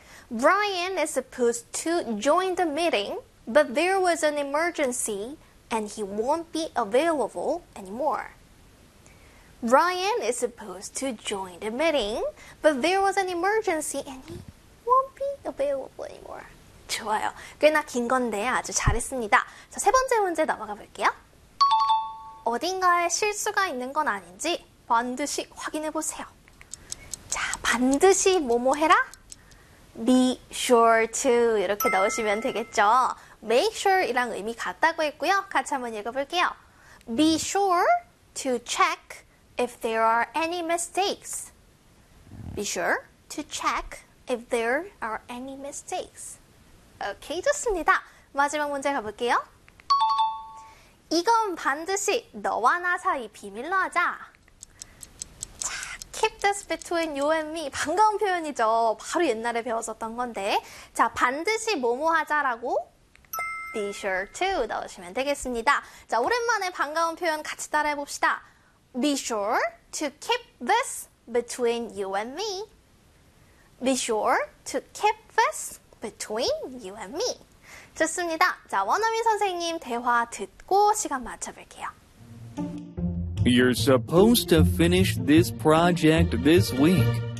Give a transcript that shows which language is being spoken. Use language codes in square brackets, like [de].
[en] Brian is supposed to join the meeting, but there was an emergency and he won't be available anymore. Brian is supposed to join the meeting, but there was an emergency and he won't be available anymore. [ko] 좋아요. 꽤나 긴 건데 아주 잘했습니다. 자, 세 번째 문제 넘어가 볼게요. 어딘가에 실수가 있는 건 아닌지 반드시 확인해 보세요. 반드시 뭐뭐 해라? [en] Be sure to [ko] 이렇게 넣으시면 되겠죠. [en] Make sure [ko] 이랑 의미 같다고 했고요. 같이 한번 읽어볼게요. [en] Be sure to check if there are any mistakes. Be sure to check if there are any mistakes. Okay, [ko] 좋습니다. 마지막 문제 가볼게요. 이건 반드시 너와 나 사이 비밀로 하자. [en] Keep this between you and me. [ko] 반가운 표현이죠. 바로 옛날에 배웠었던 건데. 자, 반드시 뭐뭐 하자라고 [en] be sure to [ko] 넣으시면 되겠습니다. 자, 오랜만에 반가운 표현 같이 따라해 봅시다. [en] Be sure to keep this between you and me. Be sure to keep this between you and me. [ko] 좋습니다. 자, 원어민 선생님 대화 듣고 시간 맞춰 볼게요. [en] You're supposed to finish this project this week.